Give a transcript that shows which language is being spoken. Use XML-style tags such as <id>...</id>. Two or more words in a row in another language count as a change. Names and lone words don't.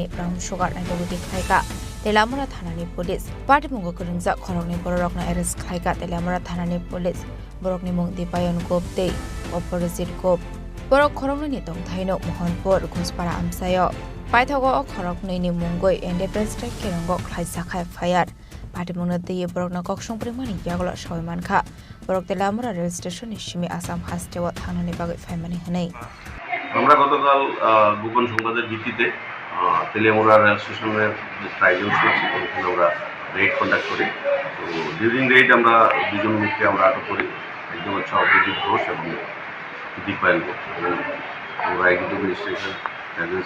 <en>brown sugar</en> <trp>नाइटुगैति खेलायका तेलामुरा थानानि पुलिस पाटे मुंग करंजा खरकनि बरकनो एरेस्ट खेलायका तेलामुरा थानानि पुलिस बरकनि मुं दिपायन गोपते अपरजित गोप बरक खरकनि तंथायनो मोहनपुर घुसपारा आमसाय पाइथागो खरकनि मुंगै</trp> <en>independence day</en> <trp>केरंगो खलायजाखा फायार पाटिमुनो दैये बरकनो कक्संप्रिमानि यागल सावे मानखा बरक तेलामुरा रेल स्टेशन सिमी आसाम हास्टेव थांनानै बागै फायमानि हनै</trp> <bn>আমরা গতকাল গোপন সংবাদের ভিত্তিতে তেলিয়ামুরা রেল স্টেশনের যে ট্রাইজেল ছিল সেখানে আমরা</bn> <en>raid conduct</en> <bn>করি তো</bn> <en>during raid</en> <bn>আমরা দুজন লোককে আমরা আটক করি একজন হচ্ছে অপরাজিত ঘোষ এবং দীপায়ন ঘোষ এবং আমরা</bn> <en>executive station agency</en>